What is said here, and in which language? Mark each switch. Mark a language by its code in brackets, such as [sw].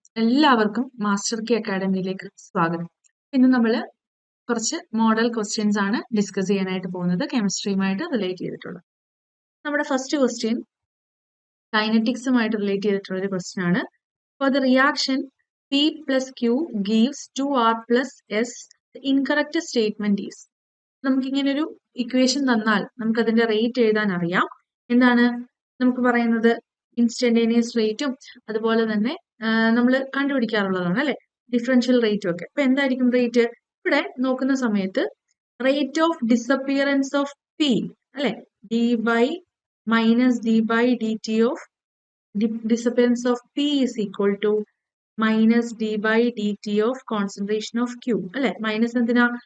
[ml] എല്ലാവർക്കും മാസ്റ്റർ കി അക്കാഡമിയിലേക്ക് സ്വാഗതം. ഇന്ന് നമ്മൾ കുറച്ച് മോഡൽ ക്വസ്റ്റ്യൻസ് ആണ് ഡിസ്കസ് ചെയ്യാനായിട്ട് പോകുന്നത്, കെമിസ്ട്രിയുമായിട്ട് റിലേറ്റ് ചെയ്തിട്ടുള്ളത്. നമ്മുടെ ഫസ്റ്റ് ക്വസ്റ്റ്യൻ കൈനറ്റിക്സുമായിട്ട് റിലേറ്റ് ചെയ്തിട്ടുള്ള ഒരു ക്വസ്റ്റ്യൻ ആണ്. [en] For the reaction P plus Q gives 2R plus S, the incorrect statement is. [ml] നമുക്കിങ്ങനെ ഒരു ഇക്വേഷൻ തന്നാൽ നമുക്ക് അതിന്റെ റേറ്റ് എഴുതാൻ അറിയാം. എന്താണ് നമുക്ക് പറയുന്നത്? ഇൻസ്റ്റന്റേനിയസ് റേറ്റും അതുപോലെ തന്നെ നമ്മൾ കണ്ടുപിടിക്കാറുള്ളതാണ് അല്ലെ, ഡിഫറൻഷ്യൽ റേറ്റും ഒക്കെ. അപ്പൊ എന്തായിരിക്കും റേറ്റ്? ഇവിടെ നോക്കുന്ന സമയത്ത് [en] Rate of disappearance of P അല്ലെ, D by minus D by D T of disappearance of P is equal to minus D by D T of concentration of Q അല്ലെ. [ml] മൈനസ് എന്തിനാ?